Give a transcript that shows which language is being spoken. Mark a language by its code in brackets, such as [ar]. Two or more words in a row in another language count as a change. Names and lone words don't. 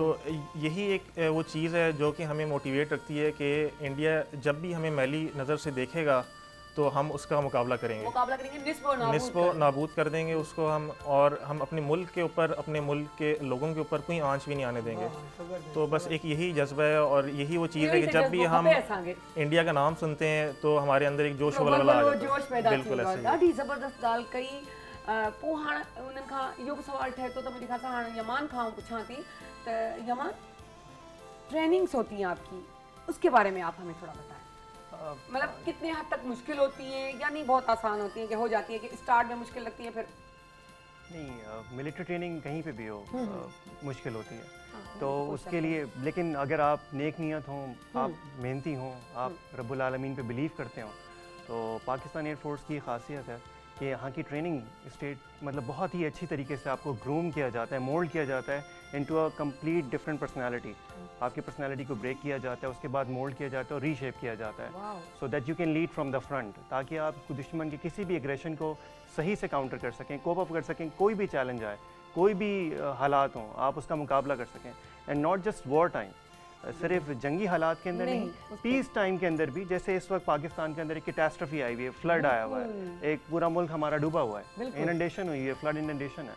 [hi] तो यही एक वो चीज़ है जो कि हमें मोटिवेट रखती है कि इंडिया जब भी हमें मैली नज़र से देखेगा तो हम उसका मुकाबला करेंगे, निस्बो नाबूद कर देंगे उसको हम, और हम अपने मुल्क के ऊपर, अपने मुल्क के लोगों के ऊपर कोई आंच भी नहीं आने देंगे। तो बस एक यही जज्बा है और यही वो चीज़ है कि जब भी हम इंडिया का नाम सुनते हैं तो हमारे अंदर एक जोश वलवला आ जाता है। बिल्कुल ऐसे ही। [sd] ॾाढी ज़बरदस्त ॻाल्हि कई। पोइ हाणे उन्हनि खां इहो बि सुवालु ठहे थो त मुंहिंजे ख़्याल सां हाणे यमान खां पुछां थी त यमान, [hi] ट्रेनिंग्स होती हैं आपकी, उसके बारे में आप हमें थोड़ा बताएं। मतलब कितने हद तक मुश्किल होती हैं या नहीं बहुत आसान होती हैं, कि हो जाती है कि स्टार्ट में मुश्किल लगती है फिर? नहीं, मिलिट्री ट्रेनिंग कहीं पे भी हो मुश्किल होती है। तो उसके लिए, लेकिन अगर आप नेक नियत हों, आप मेहनती हों, आप [ar] رب العالمين [hi] पे बिलीव करते हो, तो पाकिस्तान एयरफोर्स की खासियत है कि यहाँ की ट्रेनिंग स्टेट मतलब बहुत ही अच्छी तरीके से आपको ग्रूम किया जाता है, मोल्ड किया जाता है [en] into a complete different personality. [hi] आपकी पर्सनालिटी को ब्रेक किया जाता है, उसके बाद मोल्ड किया जाता है और रीशेप किया जाता है, [en] so that you can lead from the front, [hi] ताकि आप दुश्मन के किसी भी एग्रेशन को सही से काउंटर कर सकें, [en] cope up [hi] कर सकें। कोई भी चैलेंज आए, कोई भी हालात हों, आप उसका मुकाबला कर सकें। [en] and not just war time, [hi] सिर्फ जंगी हालात के अंदर नहीं, [en] peace time [hi] के अंदर भी। जैसे इस वक्त पाकिस्तान के अंदर एक कैटास्ट्रफी आई हुई है, फ्लड आया हुआ है, एक पूरा मुल्क हमारा डूबा हुआ है, इनंडेशन हुई है, [en] flood inundation [hi] है।